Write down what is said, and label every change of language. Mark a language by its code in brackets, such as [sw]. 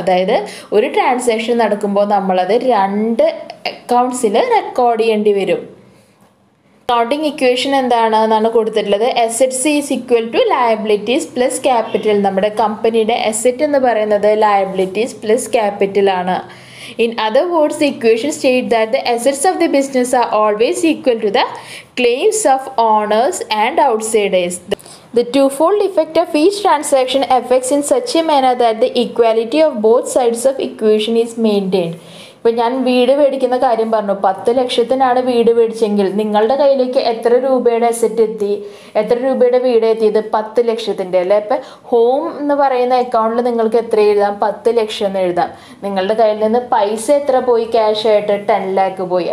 [ml] അതായത് ഒരു ട്രാൻസാക്ഷൻ നടക്കുമ്പോൾ നമ്മളത് 2 അക്കൗണ്ട്സിൽ റെക്കോർഡ് ചെയ്യേണ്ടി വരും. അക്കൗണ്ടിങ് ഇക്വേഷൻ എന്താണെന്നാണ് കൊടുത്തിട്ടുള്ളത്. [en] Assets is equal to liabilities plus capital. [ml] നമ്മുടെ കമ്പനിയുടെ അസറ്റ് എന്ന് പറയുന്നത് ലയബിലിറ്റീസ് പ്ലസ് ക്യാപിറ്റൽ ആണ്. [en] In other words, the equation states that the assets of the business are always equal to the claims of owners and outsiders. The twofold effect of each transaction affects in such a manner that the equality of both sides of equation is maintained. [ml] ഇപ്പം ഞാൻ വീട് മേടിക്കുന്ന കാര്യം പറഞ്ഞു, 10 ലക്ഷത്തിനാണ് വീട് മേടിച്ചെങ്കിൽ നിങ്ങളുടെ കയ്യിലേക്ക് എത്ര രൂപയുടെ അസറ്റ് എത്തി, എത്ര രൂപയുടെ വീട് എത്തിയത്, 10 ലക്ഷത്തിൻ്റെ അല്ലേ. ഇപ്പം ഹോം എന്ന് പറയുന്ന അക്കൗണ്ടിൽ നിങ്ങൾക്ക് എത്ര എഴുതാം, 10 ലക്ഷം എന്ന് എഴുതാം. നിങ്ങളുടെ കയ്യിൽ നിന്ന് പൈസ എത്ര പോയി, ക്യാഷ് ആയിട്ട് 10 lakh പോയി.